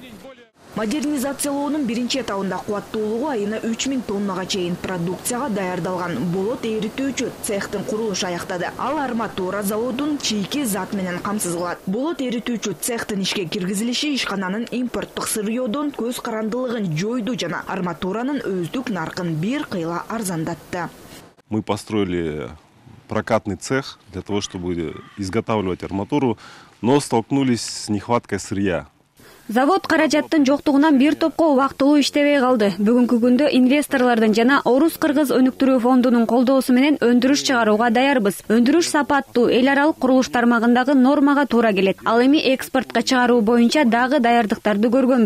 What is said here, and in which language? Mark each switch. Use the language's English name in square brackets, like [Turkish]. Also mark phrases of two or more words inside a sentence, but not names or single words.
[Kyrgyz] Модернизациялоонун биринчи этабында кубаттуулугу айына 3000 тоннага чейин продукцияга даярдалган болот эритүүчү цехтин курулушу аяктады. Ал арматура заводун чийки зат менен камсыз кылат. Болот эритүүчү цехтин ишке киргизилиши ишкананын импорттук сырьёдон көз карандылыгын жойду жана арматуранын өздүк наркын бир кыйла арзандатты. [Russian] Мы построили прокатный цех для того, чтобы изготавливать арматуру, но столкнулись с нехваткой сырья. [Kyrgyz] Завод каражаттын жоктугунан бир топко убактылуу иштебей калды. Бүгүнкү күндө инвесторлордун жана Орус-Кыргыз өнүктүрүү фондунун колдоосу менен өндүрүш чыгарууга даярбыз. Өндүрүш сапаттуу, эл аралык курулуш тармагындагы нормага туура келет. Ал эми экспортко чыгаруу боюнча дагы даярдыктарды көргөнбүз.